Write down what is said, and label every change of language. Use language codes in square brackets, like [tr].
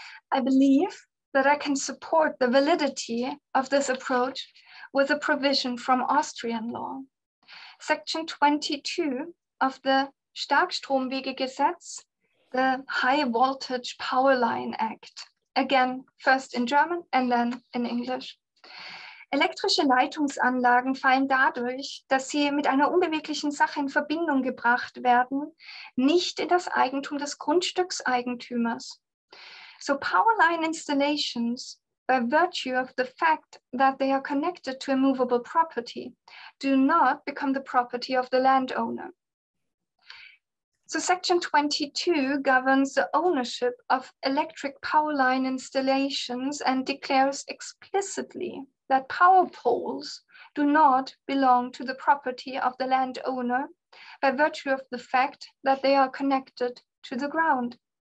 [en] I believe that I can support the validity of this approach with a provision from Austrian law. Section 22 of the Starkstromwegegesetz, the High Voltage Power Line Act. Again, first in German and then in English. [de] Elektrische Leitungsanlagen fallen dadurch, dass sie mit einer unbeweglichen Sache in Verbindung gebracht werden, nicht in das Eigentum des Grundstückseigentümers. [en] So power line installations, by virtue of the fact that they are connected to a movable property, do not become the property of the landowner. So Section 22 governs the ownership of electric power line installations and declares explicitly that power poles do not belong to the property of the landowner by virtue of the fact that they are connected to the ground.